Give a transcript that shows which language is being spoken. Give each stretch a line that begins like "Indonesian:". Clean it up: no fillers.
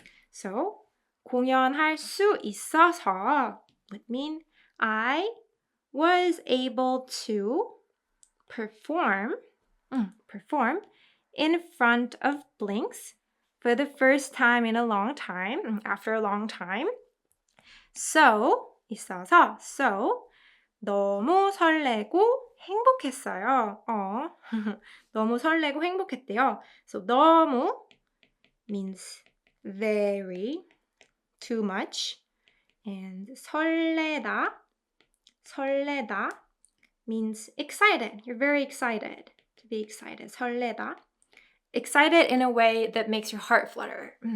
English: So,
Korean: 공연할 수 있어서
English: would mean I was able to perform in front of blinks for the first time in a long time, after a long time.
Korean: So, 있어서, so, 너무 설레고 행복했어요. 너무 설레고 행복했대요.
English: So 너무 means very, too much. And 설레다 means excited. You're very excited. To be excited. 설레다. Excited in a way that makes your heart flutter.